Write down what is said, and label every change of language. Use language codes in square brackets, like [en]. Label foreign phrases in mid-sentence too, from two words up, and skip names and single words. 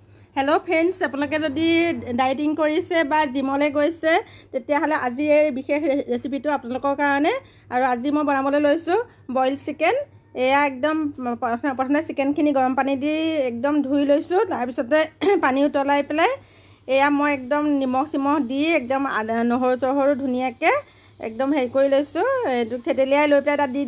[en] hello friends [as] আপোনালোকে যদি ডাইটিং কৰিছে বা জিমলৈ গৈছে তেতিয়াহ'লে আজি এই বিশেষ ৰেচিপিটো আপোনালোকৰ কাৰণে আৰু আজি মই বনাবলৈ লৈছো [en] boil chicken [as] এয়া একদম প্ৰথমে চিকেনখিনি গৰম পানী দি একদম ধুই লৈছো তাৰ পিছতে পানী উতলাই পেলাই এয়া মই একদম নিমখ সিমখ দি একদম নহৰু চহৰু ধুনিয়াকে একদম হেৰি কৰি লৈছো এটো থেতেলিয়াই লৈ পেলাই তাত দি